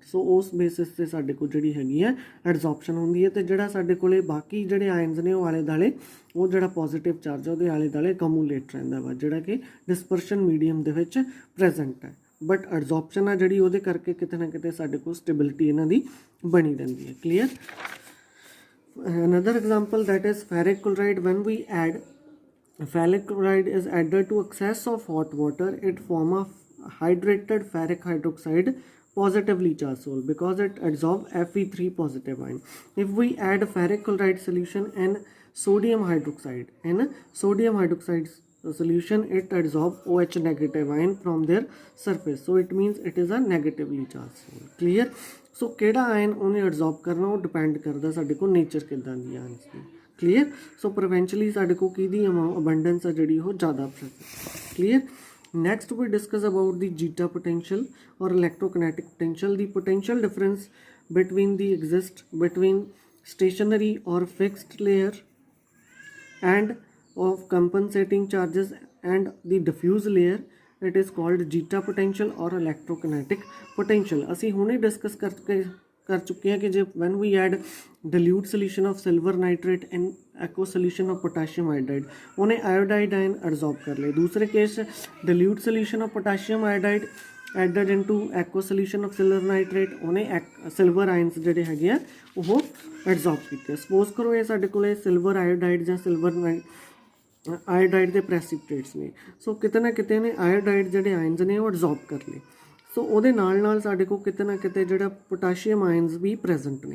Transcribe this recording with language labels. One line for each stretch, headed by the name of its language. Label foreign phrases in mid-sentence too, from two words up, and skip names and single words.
Punjabi: ਸੋ ਉਸ ਬੇਸਿਸ 'ਤੇ ਸਾਡੇ ਕੋਲ ਜਿਹੜੀ ਹੈਗੀ ਹੈ ਐਡਜ਼ੋਰਪਸ਼ਨ ਹੁੰਦੀ ਹੈ, ਅਤੇ ਜਿਹੜਾ ਸਾਡੇ ਕੋਲ ਬਾਕੀ ਜਿਹੜੇ ਆਇਨਸ ਨੇ ਉਹ ਆਲੇ ਦੁਆਲੇ ਉਹ ਜਿਹੜਾ
English: positive charge
Punjabi: ਹੈ ਉਹਦੇ ਆਲੇ ਦੁਆਲੇ ਕਮੂਲੇਟ ਰਹਿੰਦਾ ਵਾ, ਜਿਹੜਾ ਕਿ
English: dispersion medium
Punjabi: ਦੇ ਵਿੱਚ ਪ੍ਰੈਜ਼ੈਂਟ ਹੈ।
English: but adsorption
Punjabi: ਆ ਜਿਹੜੀ ਉਹਦੇ ਕਰਕੇ ਕਿਤੇ ਨਾ ਕਿਤੇ ਸਾਡੇ ਕੋਲ ਸਟੇਬਿਲਿਟੀ ਇਹਨਾਂ ਦੀ ਬਣੀ ਰਹਿੰਦੀ ਹੈ। ਕਲੀਅਰ।
English: Another example, that is ferric chloride. When we add ferric chloride is added to excess of hot water, it form a hydrated ferric hydroxide positively charged salt because it absorbs Fe3 positive ion. If we add ferric chloride solution and sodium hydroxide solution, it absorbs OH negative ion from their surface, so it means it is a negatively charged salt. Clear?
Punjabi: ਸੋ ਕਿਹੜਾ ਆਇਨ ਉਹਨੇ ਐਡਜ਼ੋਰਬ ਕਰਨਾ ਉਹ ਡਿਪੈਂਡ ਕਰਦਾ ਸਾਡੇ ਕੋਲ ਨੇਚਰ ਕਿੱਦਾਂ ਦੀ ਆਇਨਸ ਦੀ। ਕਲੀਅਰ। ਸੋ ਪ੍ਰੀਵੈਂਸ਼ਲੀ ਸਾਡੇ ਕੋਲ ਕਿਹਦੀ ਅਬੰਡੈਂਸ ਆ ਜਿਹੜੀ ਉਹ ਜ਼ਿਆਦਾ ਪ੍ਰੈਜ਼ੈਂਟ।
English: ਕਲੀਅਰ। next we discuss about the zeta potential or electrokinetic potential. The potential difference between the exist between stationary or fixed layer and of compensating charges and the diffuse layer, it is called jeta potential or electrokinetic potential.
Punjabi: ਅਸੀਂ ਹੁਣੇ ਡਿਸਕਸ ਕਰ ਚੁੱਕੇ ਹਾਂ ਕਿ ਜੇ
English: when we add dilute solution of silver nitrate in aqueous solution of potassium iodide,
Punjabi: ਉਹਨੇ
English: iodide ion absorb
Punjabi: ਕਰ ਲਏ। ਦੂਸਰੇ ਕੇਸ
English: dilute solution of potassium iodide added into aqueous solution of silver nitrate,
Punjabi: ਉਹਨੇ
English: silver ions
Punjabi: ਜਿਹੜੇ ਹੈਗੇ ਆ ਉਹ absorb ਕੀਤੇ। ਸਪੋਜ਼ ਕਰੋ ਇਹ ਸਾਡੇ ਕੋਲ
English: silver iodide
Punjabi: ਜਾਂ
English: silver iodide
Punjabi: ਦੇ ਪ੍ਰੈਸੀਪਿਟੇਟਸ ਨੇ। ਸੋ ਕਿਤੇ ਨਾ ਕਿਤੇ ਨੇ ਆਇਓਡਾਈਡ ਜਿਹੜੇ ਆਇਨਸ ਨੇ ਉਹ ਐਡਜ਼ੋਰਬ ਕਰ ਲਏ। ਸੋ ਉਹਦੇ ਨਾਲ ਨਾਲ ਸਾਡੇ ਕੋਲ ਕਿਤੇ ਨਾ ਕਿਤੇ ਜਿਹੜਾ
English: potassium ions
Punjabi: ਵੀ ਪ੍ਰੈਜ਼ੈਂਟ ਨੇ।